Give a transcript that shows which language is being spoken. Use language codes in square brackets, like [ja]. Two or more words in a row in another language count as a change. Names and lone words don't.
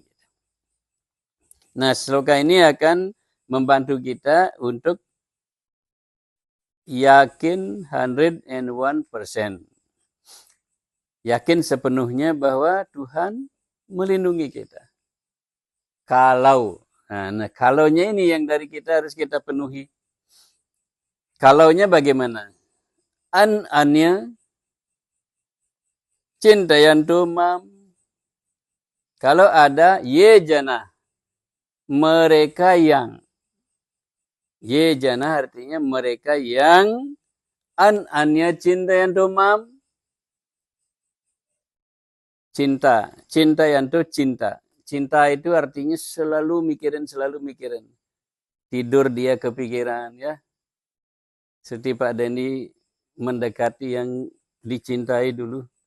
[id] Nah, sloka ini akan membantu kita untuk yakin 101%. Yakin sepenuhnya bahwa Tuhan melindungi kita. Kalau, nah kalaunya ini yang dari kita harus kita penuhi. Kalaunya bagaimana? [sa] Anya cintayanto mam. [id] Kalau ada [sa] ye jana, [id] mereka yang. [sa] Ye jana [id] artinya mereka yang [sa] anya cintayanto mam. [id] Cinta, cintayanto cinta. Cinta itu artinya selalu mikirin. Tidur dia kepikiran ya. Seperti Pak Dendi mendekati yang dicintai dulu.